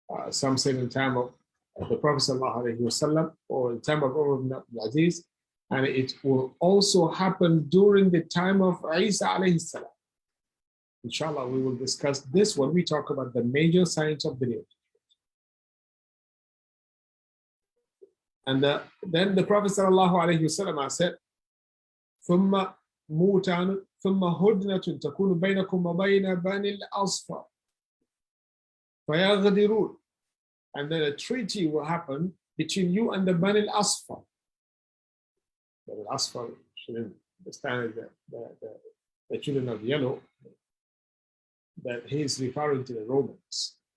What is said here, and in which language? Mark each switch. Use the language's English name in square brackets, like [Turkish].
[English] Some say in the time of the Prophet ﷺ, or in the time of Umar ibn Abdul Aziz, and it will also happen during the time of Isa alayhi salam. Inshallah, we will discuss this when we talk about the major signs of the new. And then the Prophet ﷺ said, [Arabic] ثم موتان ثم هدنة تكون بينكم وبين بني الأصفر فيغدرون. [English] And then a treaty will happen between you and the Bani al-Asfar. Bani al-Asfar shouldn't understand the children of yellow, that he is referring to the Romans.